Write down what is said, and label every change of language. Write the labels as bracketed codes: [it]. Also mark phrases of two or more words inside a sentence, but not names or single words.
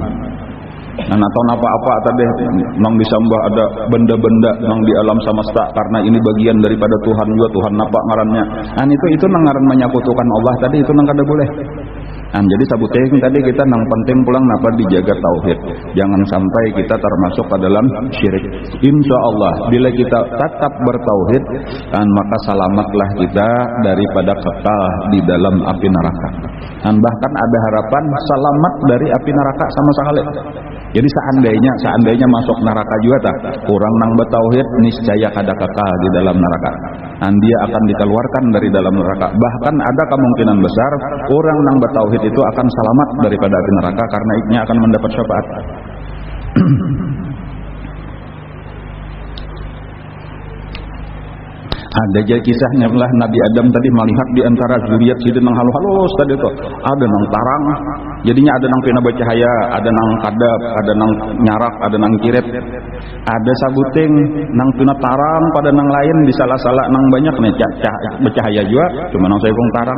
[bjn] Atau apa-apa tadi nang disembah ada benda-benda nang di alam semesta karena ini bagian daripada Tuhan juga, Tuhan apa ngarannya. Itu nang ngaran menyekutukan Allah tadi, itu nang kada boleh. Jadi sabuting tadi kita nang penting pulang napa dijaga tauhid. [id] Jangan sampai kita termasuk ke dalam syirik. [ar] إن شاء الله [id] bila kita tetap bertauhid, maka selamatlah kita daripada kekal di dalam api neraka. Bahkan ada harapan selamat dari api neraka sama sekali. [bjn] Jadi seandainya masuk neraka juga tak, orang nang bertauhid niscaya kada kekal di dalam neraka. [id] Dia akan dikeluarkan dari dalam neraka. Bahkan ada kemungkinan besar orang nang bertauhid itu akan selamat daripada api neraka karena iknya akan mendapat syafaat. [bjn] Ada aja kisahnya lah Nabi Adam tadi melihat di antara zuriat sidin nang halus tadi tuh ada nang tarang, jadinya ada nang pina bercahaya, ada nang kadap, ada nang nyarak, ada nang kirep, ada sabuting nang pina tarang pada nang lain di salah-salah nang banyak nih bercahaya juga, cuma nang saya tarang.